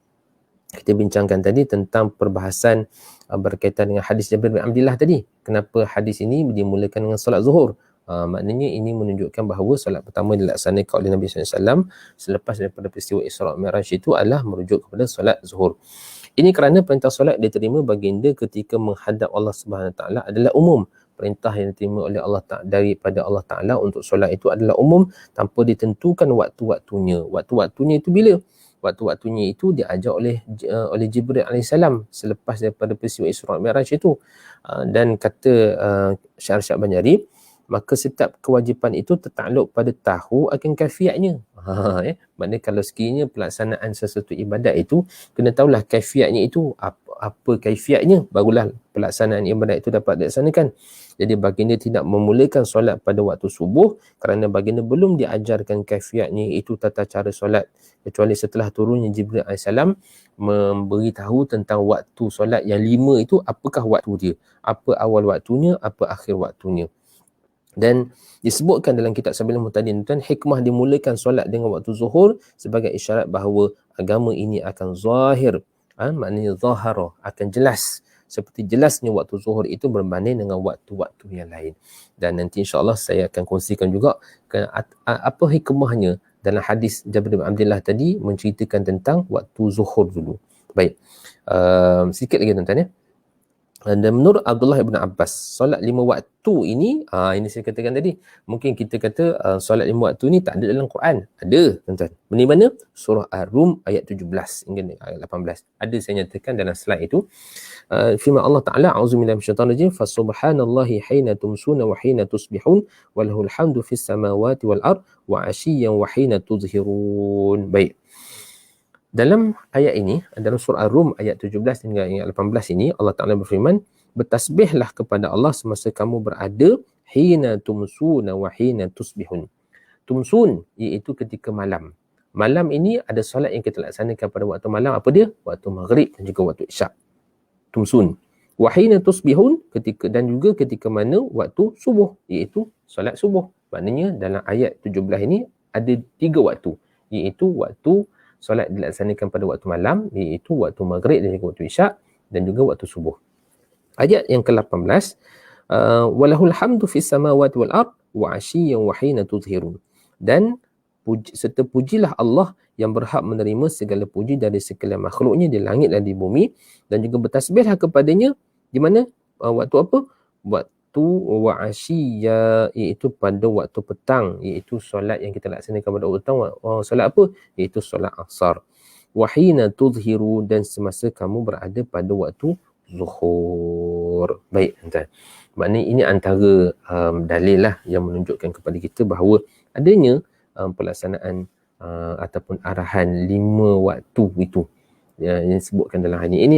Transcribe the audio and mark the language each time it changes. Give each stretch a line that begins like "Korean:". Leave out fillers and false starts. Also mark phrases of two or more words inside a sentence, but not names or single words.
Malay: Kita bincangkan tadi tentang perbahasan berkaitan dengan hadis Jabir bin Abdillah tadi. Kenapa hadis ini dimulakan dengan solat zuhur? Maknanya ini menunjukkan bahawa solat pertama dilaksanakan oleh Nabi SAW selepas daripada peristiwa Isra' Mi'raj itu adalah merujuk kepada solat zuhur. Ini kerana perintah solat diterima baginda ketika menghadap Allah
Arabic: سبحانه وتعالى
Malay: adalah umum. Perintah yang diterima oleh Allah daripada
Arabic: الله تعالى
Malay: untuk solat itu adalah umum tanpa ditentukan waktu-waktunya. Waktu-waktunya itu bila? Waktu-waktunya itu diajar oleh Jibril AS selepas daripada peristiwa Isra' Mi'raj itu. Dan kata Syarh Syab Banjari, maka setiap kewajipan itu tertakluk pada tahu akan kaifiatnya. Maknanya kalau sekiranya pelaksanaan sesuatu ibadat itu, kena tahulah kaifiatnya itu, apa kaifiatnya, barulah pelaksanaan ibadat itu dapat dilaksanakan. Jadi baginda tidak memulakan solat pada waktu subuh kerana baginda belum diajarkan kaifiatnya, itu tata cara solat, kecuali setelah turunnya Jibril AS memberitahu tentang waktu solat yang 5 itu, apakah waktu dia, apa awal waktunya, apa akhir waktunya. Dan disebutkan dalam kitab Sabilul Muhtadi, tuan, hikmah dimulakan solat dengan waktu zuhur sebagai isyarat bahawa agama ini akan zahir, maknanya zahara, akan jelas, seperti jelasnya waktu zuhur itu berbanding dengan waktu-waktu yang lain. Dan nanti
Arabic: إن شاء الله
Malay: saya akan kongsikan juga apa hikmahnya dalam hadis Jabir bin Abdillah tadi menceritakan tentang waktu zuhur dulu. Baik, sikit lagi tuan-tuan ya. Dan menurut Abdullah ibn Abbas, solat 5 waktu ini, ini saya katakan tadi, mungkin kita kata solat 5 waktu ni tak ada dalam Quran. Ada, tuan-tuan. Di mana? Surah Ar-Rum ayat 17 hingga ayat 18. Ada saya nyatakan dalam slide itu.
Arabic: Firman الله تعالى أعوذ بالله من الشيطان الرجيم, فسبحان الله حين تمسون وحين تصبحون وله الحمد في السماوات والأرض وعشيا وحين تظهرون.
Malay: Baik. Dalam ayat ini, dalam surah Ar-Rum ayat 17 hingga ayat 18 ini,
Arabic: الله تعالى
Malay: berfirman, bertasbihlah kepada Allah semasa kamu berada,
Arabic: حين تمسون وحين تصبحون.
Malay: Tumsun, iaitu ketika malam. Malam ini ada solat yang kita laksanakan pada waktu malam, apa dia? Waktu maghrib dan juga waktu isyak. Tumsun.
Arabic: وحين تصبحون,
Malay: ketika, dan juga ketika mana waktu subuh, iaitu solat subuh. Maknanya dalam ayat 17 ini ada 3 waktu, iaitu waktu solat dilaksanakan pada waktu malam, iaitu waktu maghrib dan juga waktu isyak, dan juga waktu subuh. Ayat yang ke-18,
Arabic: وله الحمد في السماوات والأرض وعشيا وحين تظهرون.
Malay: Dan serta pujilah Allah yang berhak menerima segala puji dari segala makhluknya di langit dan di bumi, dan juga bertasbihlah kepadanya di mana? Waktu apa?
Arabic: Waktu وعشيا,
Malay: iaitu pada waktu petang, iaitu solat yang kita laksanakan pada waktu petang. Solat apa? Iaitu solat asar.
Arabic: وحين تظهرو,
Malay: dan semasa kamu berada pada waktu zuhur. Baik, tuan. Maknanya ini antara dalil lah yang menunjukkan kepada kita bahawa adanya pelaksanaan ataupun arahan 5 waktu itu yang disebutkan dalam hadis ini.